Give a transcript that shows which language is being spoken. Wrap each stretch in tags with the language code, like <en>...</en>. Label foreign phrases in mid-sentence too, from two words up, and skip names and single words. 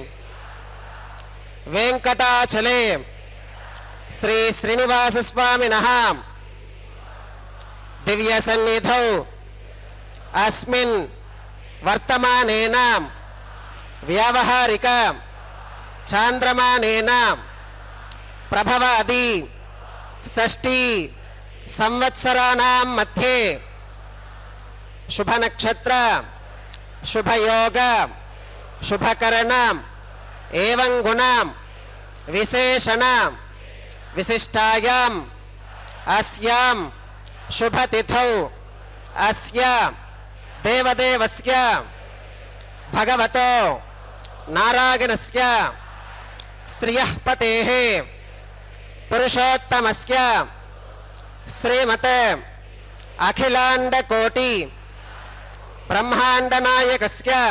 <sa>वेंकटाचले श्री श्रीनिवास स्वामिनः दिव्य सन्निधौ अस्मिन् वर्तमानेन व्यावहारिक चांद्रमानेन ప్రభవాది షష్ఠీ సంవత్సరాణం మధ్యే శుభ నక్షత్ర శుభయోగ శుభకరణ ఏవం గుణం విశేషణ విశిష్టాయాం అస్యాం శుభతిథౌ అస్య దేవదేవస్య భగవతో నారాయణస్య శ్రియః పతేః పురుషోత్తమస్య శ్రీమతే అఖిలాండకోటి బ్రహ్మాండనాయకస్య</sa>